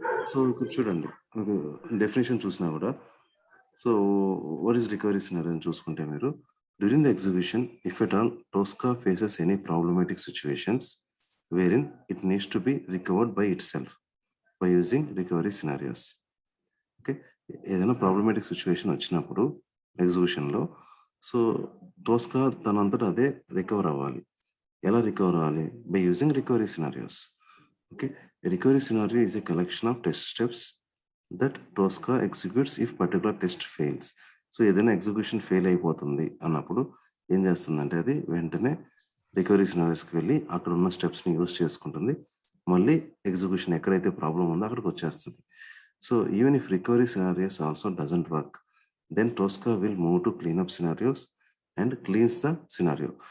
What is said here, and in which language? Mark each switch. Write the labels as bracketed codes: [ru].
[te] So ఇక్కడ చూడండి మీకు డెఫినేషన్ చూసినా కూడా, [en] so what is recovery scenario [te] అని చూసుకుంటే మీరు, [en] During the execution if at all Tosca faces any problematic situations wherein it needs to be recovered by itself by using recovery scenarios. [te] Okay, ఏదైనా problematic situation వచ్చినప్పుడు ఎగ్జిక్యూషన్లో, so టోస్కా తనంతటా అదే recover అవ్వాలి. ఎలా recover అవ్వాలి? [en] By using recovery scenarios. Okay, a recovery scenario is a collection of test steps that Tosca executes if particular test fails. [te] So ఏదైనా execution fail అయిపోతుంది అన్నప్పుడు ఏం చేస్తుందంటే అది వెంటనే రికవరీ సినారియోస్కి వెళ్ళి అక్కడ ఉన్న స్టెప్స్ని యూజ్ చేసుకుంటుంది, మళ్ళీ ఎగ్జిక్యూషన్ ఎక్కడైతే ప్రాబ్లం ఉందో అక్కడికి వచ్చేస్తుంది. [en] So even if recovery scenarios also doesn't work, then Tosca will move to cleanup scenarios and cleans the scenario.